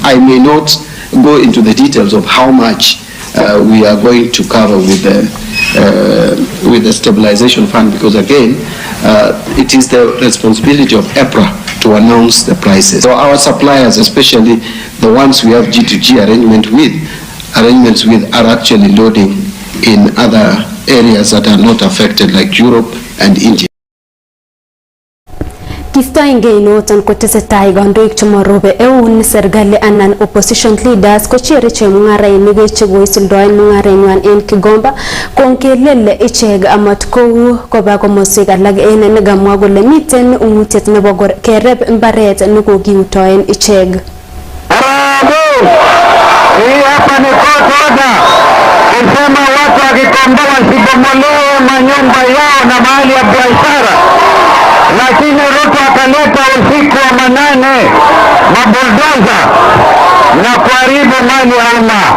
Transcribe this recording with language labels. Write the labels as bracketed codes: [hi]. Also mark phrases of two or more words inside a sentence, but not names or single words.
[en] I may not go into the details of how much we are going to cover with the stabilization fund, because again, it is the responsibility of EPRA to announce the prices. So our suppliers, especially the ones we have G2G arrangements with, are actually loading in other areas that are not affected, like Europe and India. [kln] Kistoenge noton kotesetai kandoik chemorobe eun serikali anan opposition leaders kochere chemung'arainik chekoisuldoen mung'arenywan en Kigomba kongelele ichek amat kou koba komoswek alak en nekamwa kole miten ung'utiet nebo kereb mbaret nekokiutoen ichek. [sw] Hii hapa ni kosa kusema watu wa Kigomba wasibomolewe manyumba yao na mahali ya biashara, lakini Ruto akaleta usiku wa manane mabuldoza na kuharibu mali ya umma.